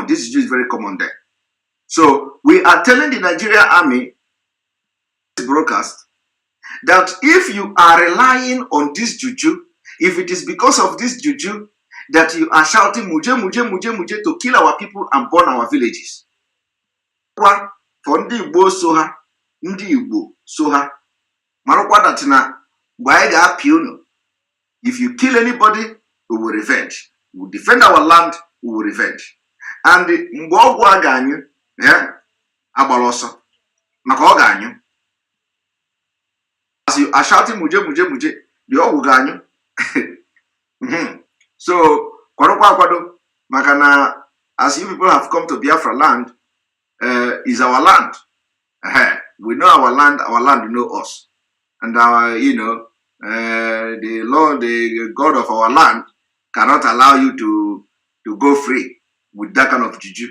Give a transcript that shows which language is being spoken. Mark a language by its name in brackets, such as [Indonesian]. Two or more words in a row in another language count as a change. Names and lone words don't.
[English] This Juju is very common there. So we are telling the Nigerian army broadcast that if you are relying on this Juju, if it is because of this Juju that you are shouting muje to kill our people and burn our villages. For [Igbo] ndị Igbo so ha marụkwa [English] that na if you kill anybody, we will revenge. We will defend our land, we will revenge. [Igbo] And mgbe ọgwụ aga anyị agbara ọsọ maka ọ ga-anyụ. [English] As you are shouting muje, the [Igbo] ọgwụ ga-anyụ. [English] So [Igbo] kwado maka na [English] as you people have come to Biafraland, is our land. We know our land know us. And our, the Lord, the God of our land cannot allow you to go free with that kind of juju.